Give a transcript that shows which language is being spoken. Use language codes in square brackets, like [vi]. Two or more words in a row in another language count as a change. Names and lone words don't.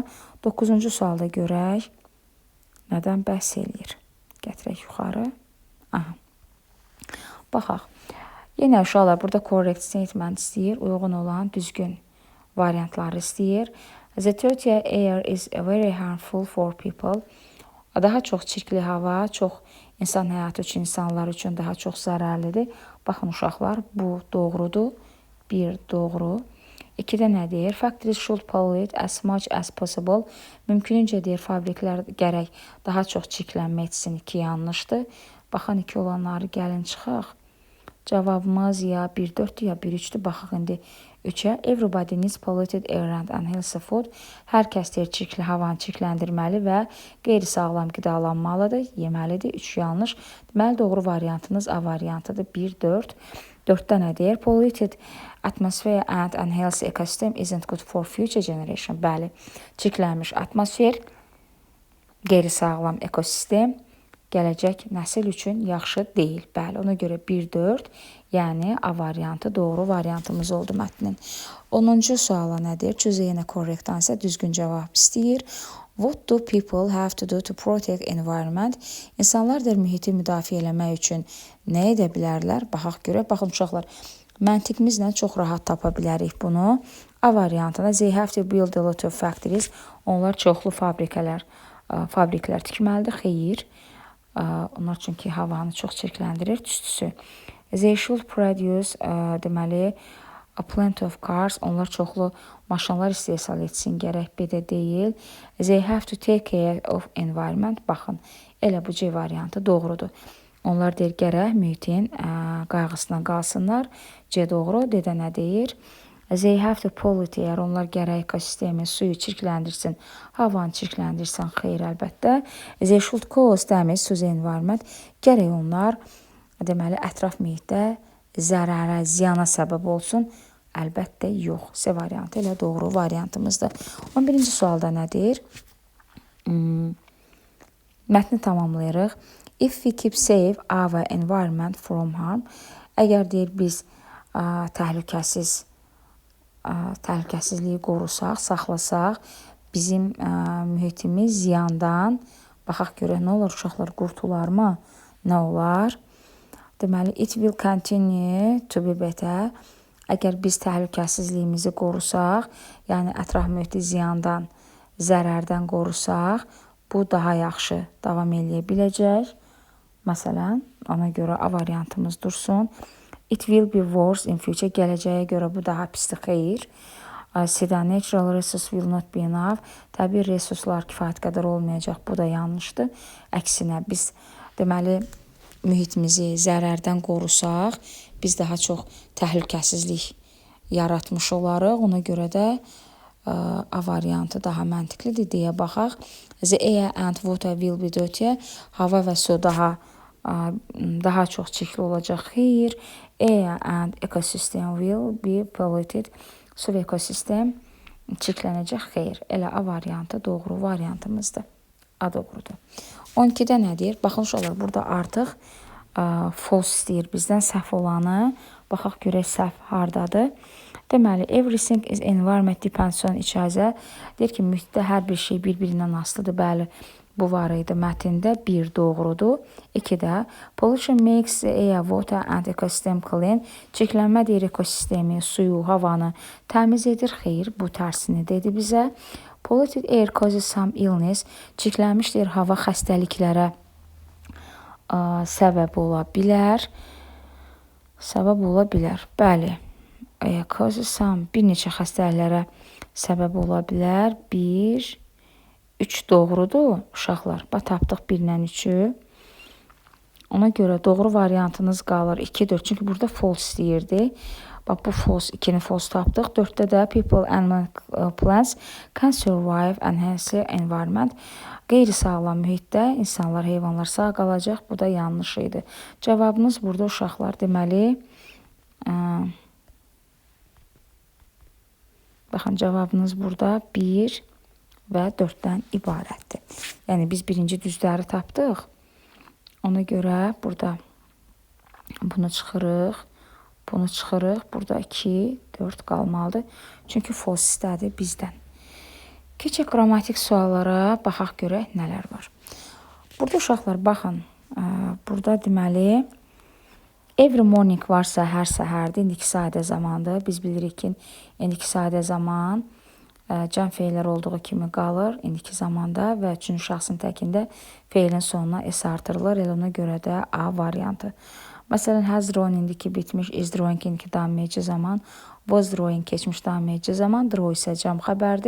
[az] 9-cu sualda görək, nədən bəhs eləyir? Gətirək yuxarı. Aha. Baxaq. Yenə uşaqlar, burada [en] correct statement [az] istəyir, uyğun olan düzgün variantları istəyir. [en] The dirty air is very harmful for people. [az] Daha çox çirkli hava, çox insan həyatı üçün, insanlar üçün daha çox zərərlidir. Baxın uşaqlar, bu doğrudur. Bir doğru. 2-də nə deyir? [en] Factories should pollute as much as possible. [az] Mümkününcə deyir, fabriklər gərək daha çox çirklənmə etsin. 2 yanlışdır. Baxın, 2 olanları gəlin çıxaq. Cavabımız ya 1-4-dür, ya 1-3-dür. Baxaq indi 3-ə. [en] Everybody needs polluted air and unhealthy food. [az] Hər kəs deyir, çirkli havanı çirkləndirməli və qeyri-sağlam qidalanmalıdır, yeməlidir. 3 yanlış. Deməli, doğru variantınız A variantıdır. 1-4. 4-də nə deyir? [en] Polluted atmosphere and unhealthy ecosystem isn't good for future generation. [az] Bəli, çirklənmiş atmosfer, qeyri-sağlam ekosistem gələcək nəsil üçün yaxşı deyil. Bəli, ona görə 1-4, yəni A variantı doğru variantımız oldu mətnin. 10-cu suala nədir? Choose yenə [en] correct answer, [az] düzgün cavab istəyir. [en] What do people have to do to protect environment? [az] İnsanlardır mühiti müdafiə eləmək üçün nə edə bilərlər? Baxaq görək. Baxın uşaqlar, məntiqimizlə çox rahat tapa bilərik bunu. A variantında [en] they have to build a lot of factories. [az] Onlar çoxlu fabriklər tikməlidir. Xeyir. Onlar çünki havanı çox çirkləndirir, tüstüsü. [en] They should produce, deməli, a plenty of cars. [az] Onlar çoxlu maşınlar istehsal etsin, gərək B-də deyil. [en] They have to take care of environment. [az] Baxın, elə bu C variantı doğrudur. Onlar deyir, gərək mühitin qayğısına qalsınlar. C doğru, D-də nə deyir? [en] They have to pollute air. [az] Onlar gərək ekosistemi, suyu çirkləndirsin, havanı çirkləndirsin. Xeyr, əlbəttə. [en] They should cause damage to the environment. [az] Gərək onlar, deməli, ətraf mühitdə zərərə, ziyana səbəb olsun. Əlbəttə yox. C variantı ilə doğru variantımızdır. 11-ci sualda nədir? Mətni tamamlayırıq. [en] If we keep safe our environment from harm. [az] Əgər deyir biz təhlükəsizliyi qorusaq, saxlasaq, bizim mühitimiz ziyandan, baxaq görək nə olar uşaqlar, qurtularmı? Nə olar? Deməli, [en] it will continue to be better. [az] Əgər biz təhlükəsizliyimizi qorusaq, yəni ətraf mühiti ziyandan, zərərdən qorusaq, bu daha yaxşı davam edə biləcək. Məsələn, ona görə A variantımız dursun. [en] It will be worse in future. [az] Gələcəyə görə bu daha pisdir, xeyir. [en] C-də natural resource will not be enough. [az] Təbii resurslar kifayət qədər olmayacaq. Bu da yanlışdır. Əksinə, biz deməli mühitimizi zərərdən qorusaq, biz daha çox təhlükəsizlik yaratmış olarıq. Ona görə də A variantı daha məntiqlidir deyə baxaq. [en] The air and water will be dirty. [az] Hava və su daha çox çirkli olacaq. Xeyir. [en] Air and ecosystem will be polluted. [az] Su və ekosistem çirklənəcək. Xeyir. Elə A variantı doğru variantımızdır. A doğrudur. 12-də nədir? Baxın uşaqlar, burada artıq false istəyir bizdən, səhv olanı. Baxaq görək səhv hardadır. Deməli, [en] everything is environment depends on icazə. [az] Deyir ki, mühitdə hər bir şey bir-birindən asılıdır. Bəli, bu var idi mətndə. 1 doğrudur. [en] 2-də pollution makes the air, water and ecosystem clean. [az] Çirklənmə deyir ekosistemi, suyu, havanı təmiz edir. Xeyr, bu tərsini dedi bizə. [en] Polluted air causes some illness. [az] Çirklənmiş deyir, hava xəstəliklərə səbəb ola bilər. Səbəb ola bilər. Bəli. [en] Causes some [az] bir neçə xəstəliklərə səbəb ola bilər. 1, 3 doğrudur uşaqlar. Tapdıq 1-lə 3-ü. Ona görə doğru variantınız qalır 2, 4. Çünki burada false deyirdi. Bax, bu false, 2-ni false tapdıq. 4-də də [en] people, animal, plants can survive and healthy environment. [az] Qeyri-sağlam mühitdə insanlar, heyvanlar sağ qalacaq. Bu da yanlış idi. Cavabınız burada uşaqlar. Deməli, baxın, cavabınız burada 1 və 4-dən ibarətdir. Yəni, biz birinci düzləri tapdıq. Ona görə burada bunu çıxırıq. Bunu çıxırıq. Burada 2, 4 qalmalıdır. Çünki false istədi bizdən. Keçək qrammatik suallara, baxaq görək nələr var. Burada uşaqlar, baxın, burada deməli, [en] every morning [az] varsa hər səhərdir, indiki sadə zamandır. Biz bilirik ki, indiki sadə zaman can feillər olduğu kimi qalır indiki zamanda və üçüncü şəxsin təkində feilin sonuna s artırılır. Elə ona görə də A variantı. Məsələn, [en] has drawing [az] indiki bitmiş, [en] is drawing [az] indiki davam edici zaman, [en] was drawing [az] keçmiş davam edici zaman, draw isə cəm xəbərdir.